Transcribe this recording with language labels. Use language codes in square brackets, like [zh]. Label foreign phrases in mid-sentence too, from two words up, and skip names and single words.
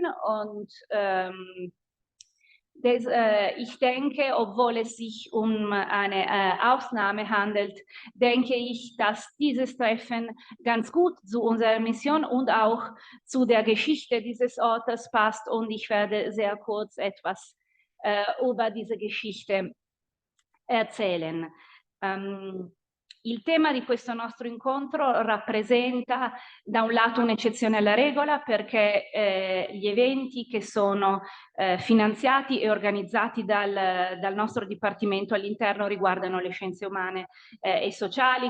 [de] Und ich denke, obwohl es sich um eine Ausnahme handelt, denke ich, dass dieses Treffen ganz gut zu unserer Mission und auch zu der Geschichte dieses Ortes passt. Und ich werde sehr kurz etwas über diese Geschichte erzählen. [it] Il tema di questo nostro incontro rappresenta da un lato un'eccezione alla regola, perché gli eventi che sono finanziati e organizzati dal nostro Dipartimento all'interno riguardano le scienze umane e sociali.